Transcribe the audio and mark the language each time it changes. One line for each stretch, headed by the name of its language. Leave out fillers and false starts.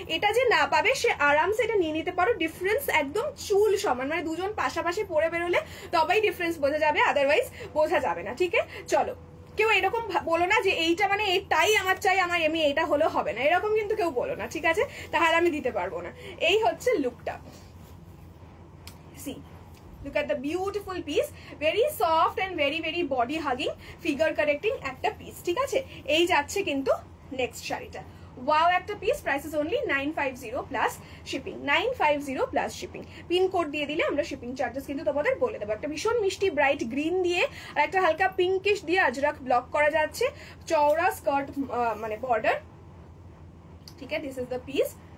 Bangla: এটা যে না পাবে সে আরামসে এটা নিয়ে নিতে পারো, ডিফারেন্স একদম চুল সমান, মানে দুজন পাশাপাশি পরে বেরোলে তবেই ডিফারেন্স বোঝা যাবে, আদারওয়াইজ বোঝা যাবে না, ঠিক আছে? চলো, কেউ এরকম বলো না যে এইটা মানে এটাই আমার চাই, আমার এমনি এটা হলো হবে না, এরকম কিন্তু কেউ বলো না, ঠিক আছে? তাহলে আমি দিতে পারবো না। এই হচ্ছে লুকটা, C,
English: look at the beautiful piece, very soft and very very body hugging, figure correcting
Bangla: একটা পিস, ঠিক আছে? এই যাচ্ছে কিন্তু নেক্সট শাড়িটা, ওয়াও একটা piece,
English: price is only 950 plus shipping,
Bangla: 950 plus shipping. Pin code দিয়ে দিলে আমরা শিপিং চার্জেস কিন্তু তোমাদের বলে দেবো। একটা ভীষণ মিষ্টি ব্রাইট গ্রিন দিয়ে আর একটা হালকা পিঙ্কিশ দিয়ে আজরাক ব্লক করা যাচ্ছে, চওড়া স্কার্ট মানে বর্ডার, ঠিক আছে?
English: This is the piece.